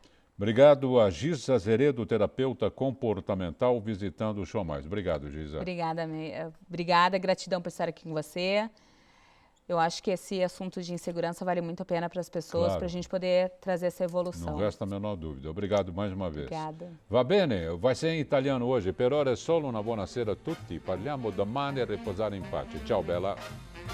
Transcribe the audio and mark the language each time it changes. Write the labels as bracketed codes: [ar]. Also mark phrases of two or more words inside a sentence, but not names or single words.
[pt] Obrigado a Giza Azeredo, terapeuta comportamental, visitando o Show Mais. Obrigado, Giza. Obrigada, gratidão por estar aqui com você. Eu acho que esse assunto de insegurança vale muito a pena para as pessoas, Claro. para a gente poder trazer essa evolução. Não resta a menor dúvida. Obrigado mais uma vez. Obrigada. [it] Va bene, [pt] vai ser em italiano hoje. [it] Per ora è solo una buonasera a tutti. Parliamo domani e riposare in pace. Ciao, bella.